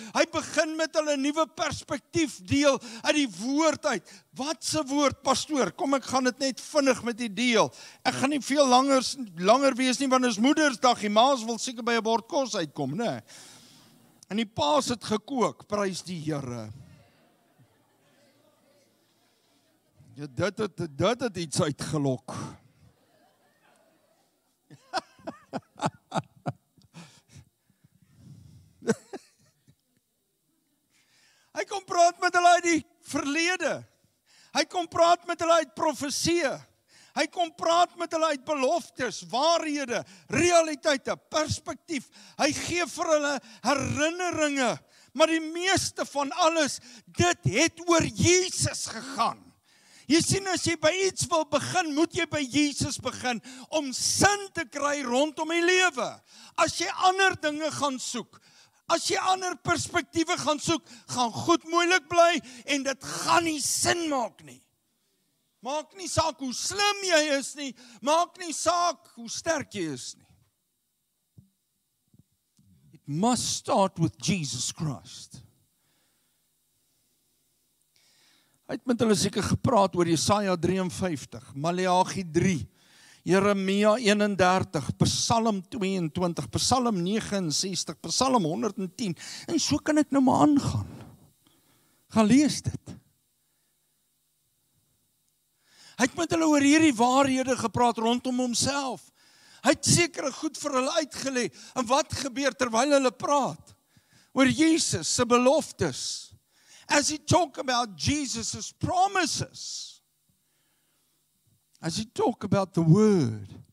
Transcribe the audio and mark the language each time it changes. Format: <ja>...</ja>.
<af>Hy begin met hulle nuwe perspektief deel uit die woord uit. Wat se woord, pastoor? Kom, ek gaan dit net vinnig met die deel. Ek gaan nie veel langer wees nie, want is Moedersdag. Die ma's wil seker by 'n bord kos uitkom, né? En die pa's het gekook, prys die Here. Ja, dit het iets uitgelok. Hy kom praat met hulle uit die verlede. Hy kom praat met hulle uit profesie. Hy kom praat met hulle uit beloftes, waarhede, realiteite, perspektief. Hy gee vir hulle herinneringe. Maar die meeste van alles, dit het oor Jesus gegaan. Jy sien, as jy by iets wil begin, moet jy by Jesus begin, om sin te kry rondom die lewe. As jy ander dinge gaan soek, as jy ander perspektiewe gaan soek, gaan goed moeilik bly, en dit gaan nie sin maak nie. Maak nie saak hoe slim jy is nie, maak nie saak hoe sterk jy is nie.</af> <en>It must start with Jesus Christ.</en> <af>Hy het met hulle seker gepraat oor Jesaja 53, Maleagi 3, Jeremia 31, Psalm 22, Psalm 69, Psalm 110, en so kan ek nou maar aangaan. Gaan lees dit. Hy het met hulle oor hierdie waarhede gepraat rondom homself. Hy het sekere goed vir hulle uitgelê. En wat gebeur terwyl hulle praat? Oor Jesus se beloftes.</af> <en>As he talk about Jesus' promises. As he talk about the word.</en>